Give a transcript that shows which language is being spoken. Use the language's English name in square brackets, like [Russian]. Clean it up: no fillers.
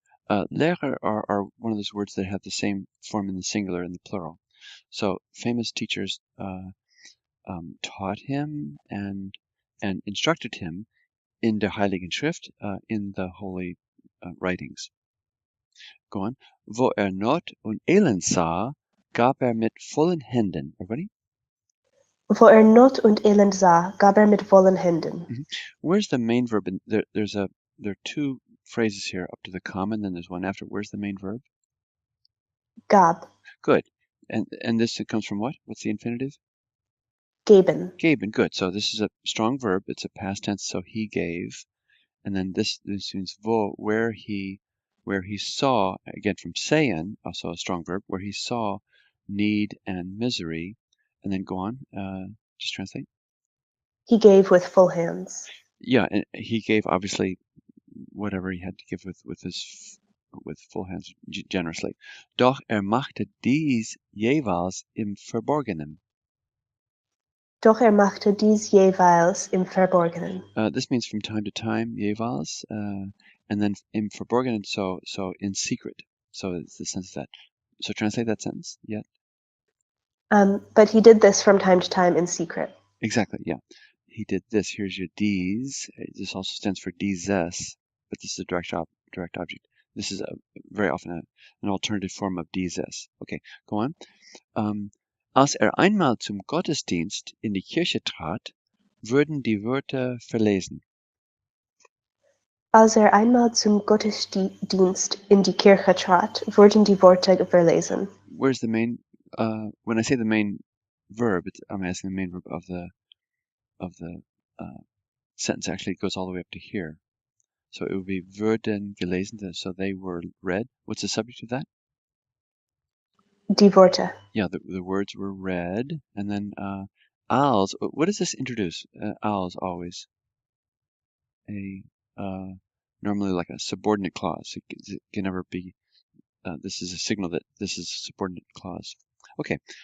[English] Lehrer are one of those words that have the same form in the singular and the plural. So famous teachers taught him and instructed him [German] in der Heiligen Schrift, [English] in the holy writings. Go on. [German] Wo Not und Elend sah, gab mit vollen Händen. [English] Everybody? [German] Wo Not und Elend sah, gab mit vollen Händen. [English] Mm-hmm. Where's the main verb? There are two phrases here up to the comma, and then there's one after. Where's the main verb? [German] Gab. [English] Good. And this comes from what? What's the infinitive? [German] Geben. [English] Geben. Good. So this is a strong verb. It's a past tense. So he gave, and then this means wo, where he saw, again from sayen, also a strong verb, where he saw need and misery, and then go on. Just translate. He gave with full hands. Yeah, and he gave obviously whatever he had to give with full hands generously. [German] Doch machte dies jeweils im Verborgenen. Doch machte dies jeweils im Verborgenen. [English] This means from time to time, jeweils, and then [German] im Verborgenen, [English] so in secret. So it's the sense of that. So translate that sentence. Yeah. But he did this from time to time in secret. Exactly. Yeah. He did this. Here's your dies. This also stands for dieses, but this is a direct object. This is very often an alternative form of dieses. Okay, go on. [German] Als einmal zum Gottesdienst in die Kirche trat, wurden die Wörter verlesen. Als einmal zum Gottesdienst in die Kirche trat, wurden die Worte verlesen. [English] Where's the main? When I say the main verb, I'm asking the main verb of the sentence. Actually, it goes all the way up to here. So it would be [German] wurden gelesen. [English] So they were read. What's the subject of that? [German] Die Worte. [English] Yeah, the words were read, and then als. What does this introduce? Als always normally like a subordinate clause. It can never be. This is a signal that this is a subordinate clause. Okay.